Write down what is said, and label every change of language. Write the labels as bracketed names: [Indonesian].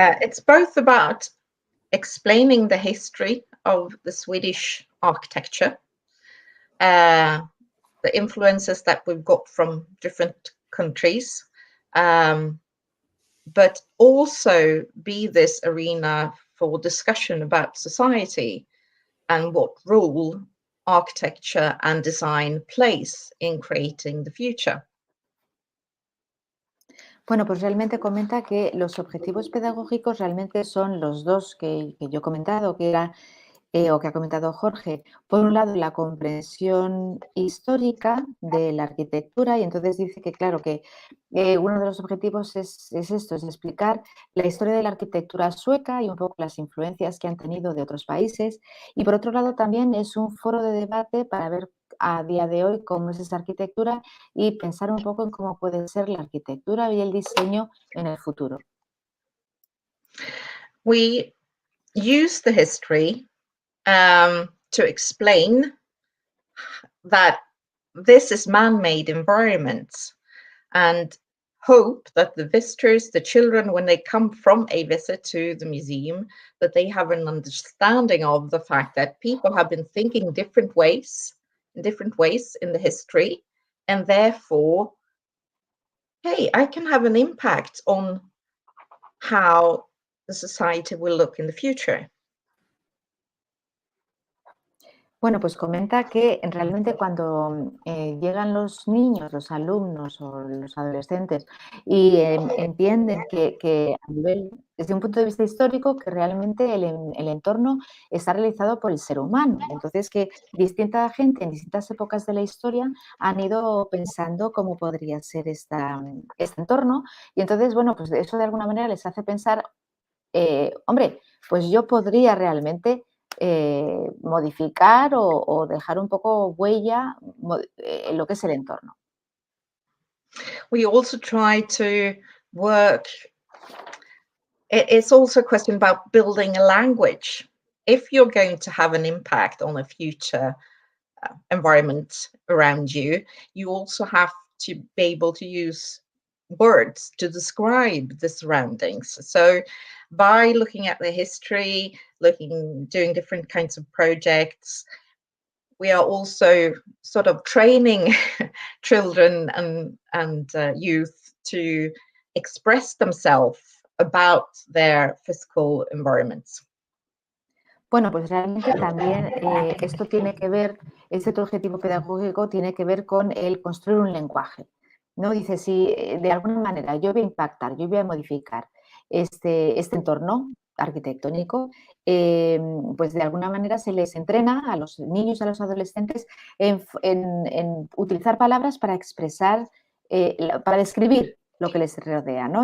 [English] It's both about explaining the history of the Swedish architecture, the influences that we've got from different countries, but also be this arena for discussion about society and what role architecture and design plays in creating the future. [Spanish] Bueno, pues realmente comenta que los objetivos pedagógicos realmente son los dos que yo he comentado, que era o que ha comentado Jorge. Por un lado, la comprensión histórica de la arquitectura, y entonces dice que, claro, que uno de los objetivos es esto, es explicar la historia de la arquitectura sueca y un poco las influencias que han tenido de otros países. Y por otro lado, también es un foro de debate para ver a día de hoy cómo es esa arquitectura y pensar un poco en cómo puede ser la arquitectura y el diseño en el futuro. [English] We use the history to explain that this is man-made environments and hope that the visitors, the children, when they come from a visit to the museum, that they have an understanding of the fact that people have been thinking different ways in the history, and therefore, hey, I can have an impact on how the society will look in the future. [Spanish] Bueno, pues comenta que realmente cuando llegan los niños, los alumnos o los adolescentes y entienden que a nivel, desde un punto de vista histórico, que realmente el entorno está realizado por el ser humano. Entonces, que distinta gente en distintas épocas de la historia han ido pensando cómo podría ser este entorno. Y entonces, bueno, pues eso de alguna manera les hace pensar, hombre, pues yo podría realmente modificar o dejar un poco huella en lo que es el entorno. [English] We also try to work, it's also a question about building a language. If you're going to have an impact on a future environment around you, you also have to be able to use words to describe the surroundings. So by looking at the history, doing different kinds of projects, we are also sort of training children and youth to express themselves about their physical environments. [Spanish] Bueno, pues realmente también esto tiene que ver, este otro objetivo pedagógico tiene que ver con el construir un lenguaje, ¿no? Dice, si de alguna manera yo voy a impactar, yo voy a modificar este entorno arquitectónico, pues de alguna manera se les entrena a los niños, a los adolescentes en utilizar palabras para expresar, para describir lo que les rodea, ¿no?